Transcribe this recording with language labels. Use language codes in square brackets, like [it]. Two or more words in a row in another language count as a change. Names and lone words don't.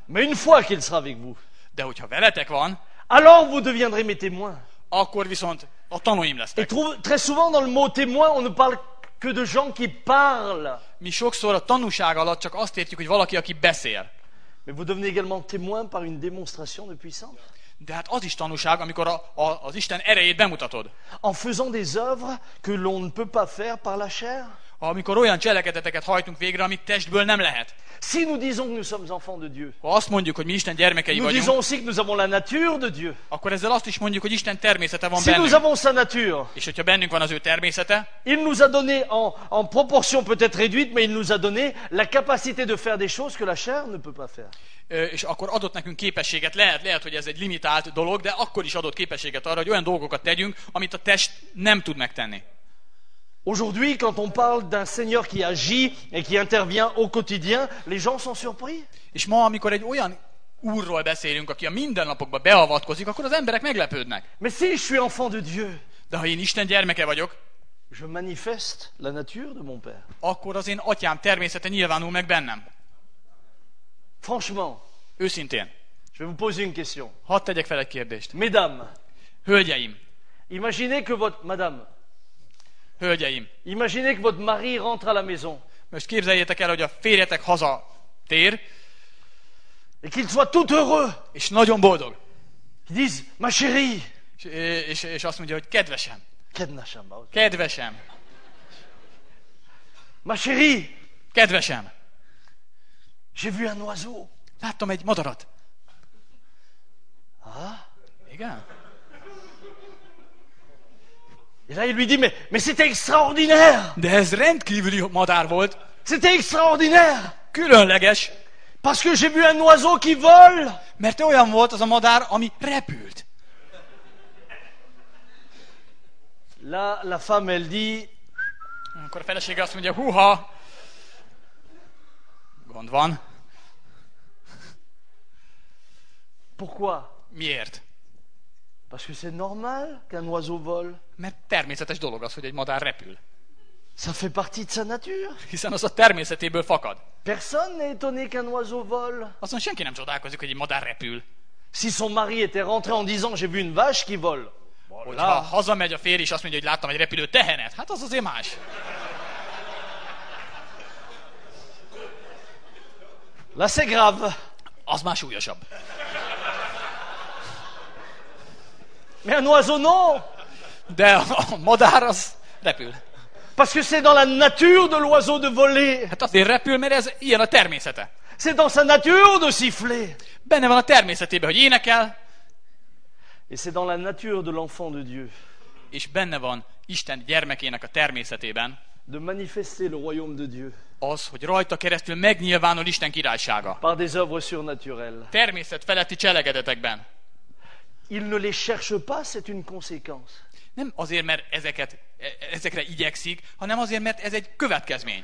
[fr] Mais une fois qu'il sera avec vous, [hu] De hogyha veletek van, [fr] alors vous deviendrez mes témoins. [hu] akkor viszont a tanúim [fr] Et [hu] lesztek. [fr] très souvent dans le mot témoin, on ne parle que de gens qui parlent. [hu] Mi sokszor a tanúság alatt csak azt értjük, hogy valaki, aki beszél. [fr] Mais vous devenez également témoin par une démonstration de puissance. [hu] De hát az is tanúság, amikor az Isten erejét bemutatod. [fr] En faisant des œuvres que l'on ne peut pas faire par la chair. [hu] Amikor olyan cselekedeteket hajtunk végre, amit testből nem lehet. [fr] Si nous disons que nous sommes enfants de Dieu, [hu] Ha azt mondjuk, hogy mi Isten gyermekei [fr] nous [hu] vagyunk, [fr] disons aussi que nous avons la nature de Dieu. [hu] akkor ezzel azt is mondjuk, hogy Isten természete van [fr] Si nous [hu] bennünk. [fr] avons sa nature, [hu] És hogyha bennünk van az ő természete, [fr] il nous a donné en proportion peut-être réduite, mais il nous a donné la capacité de faire des choses que la chair ne peut pas faire. [hu] és akkor adott nekünk képességet, lehet, hogy ez egy limitált dolog, de akkor is adott képességet arra, hogy olyan dolgokat tegyünk, amit a test nem tud megtenni. [fr] Aujourd'hui, quand on parle d'un Seigneur qui agit et qui intervient au quotidien, les gens sont surpris. [hu] És ma, amikor egy olyan úrról beszélünk, aki a mindennapokba beavatkozik, akkor az emberek meglepődnek. [fr] Mais si je suis enfant de Dieu, [hu] De ha én Isten gyermeke vagyok, [fr] je manifeste la nature de mon Père. [hu] akkor az én atyám természete nyilvánul meg bennem. [fr] Franchement, [hu] Őszintén. [fr] je vais vous poser une question. [hu] Hadd tegyek fel egy kérdést. [fr] Mesdames, [hu] Hölgyeim, [fr] imaginez que imaginez que votre mari rentre à la maison [hu] most képzeljétek el, hogy a férjetek haza tér, [fr] et qu'il soit tout heureux. [hu] és nagyon boldog. [fr] Ils disent, ma chérie, [hu] És azt mondja, hogy kedvesem, kedvesem, [fr] ma chérie, [hu] kedvesem, [fr] j'ai vu un oiseau. [hu] láttam egy madarat. Ah. Igen? [fr] Et là, il lui dit, mais c'était extraordinaire. [hu] De ez rendkívüli madár volt, [fr] C'était extraordinaire. [hu] különleges, [fr] Parce que j'ai vu un oiseau qui vole. [hu] mert olyan volt az a madár, ami repült. [fr] Là, la femme, elle dit, [hu] Akkor a felesége azt mondja, húha, gond van. [fr] pourquoi? [hu] Miért? [fr] Parce que c'est normal qu'un oiseau vole. [hu] Mert természetes dolog az, hogy egy madár repül. [fr] Ça fait partie de sa nature. [hu] Hiszen az a természetéből fakad. [fr] Personne n'est étonné qu'un oiseau vole. [hu] Azon senki nem csodálkozik, hogy egy madár repül. [fr] Si son mari était rentré en disant, j'ai vu une vache qui vole. [hu] Hogyha hazamegy a férj és azt mondja, hogy láttam egy repülő tehenet, hát az azért más. [fr] Là, c'est grave. [hu] Az már súlyosabb. [fr] Mais un oiseau, non. [hu] De a madár az repül. [fr] Parce que c'est dans la nature de l'oiseau de voler. [hu] Hát azért repül, mert ez ilyen a természete. [fr] C'est dans sa nature de siffler. [hu] Benne van a természetében, hogy énekel, [fr] Et c'est dans la nature de l'enfant de Dieu [hu] és benne van Isten gyermekének a természetében [fr] de manifester le royaume de Dieu [hu] az, hogy rajta keresztül megnyilvánul Isten királysága. [fr] par des œuvres surnaturelles. [hu] Természet feletti cselekedetekben. [fr] Il ne les cherche pas, c'est une conséquence. [hu] Nem azért, mert ezekre igyekszik, hanem azért, mert ez egy következmény.